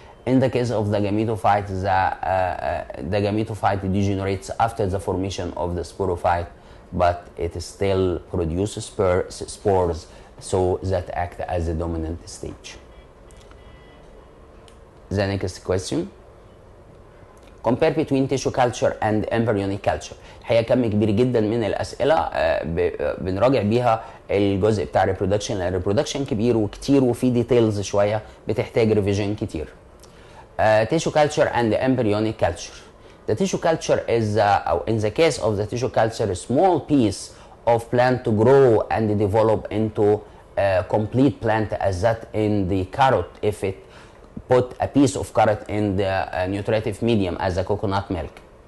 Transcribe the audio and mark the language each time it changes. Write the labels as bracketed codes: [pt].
[en] In the case of the gametophyte, the gametophyte degenerates after the formation of the sporophyte, but it still produces spores, so that act as a dominant stage. The next question. Compare between tissue culture and embryonic culture. [ar] الحقيقه كم كبير جدا من الاسئله بنراجع بيها الجزء بتاع reproduction. الريبرودكشن كبير وكتير وفي ديتيلز شويه بتحتاج ريفيجن كتير. [en] Tissue culture and embryonic culture. The tissue culture is in the case of the tissue culture, a small piece of plant to grow and develop into a complete plant, as that in the carrot, if it put a piece of carrot in the nutritive medium as a coconut milk.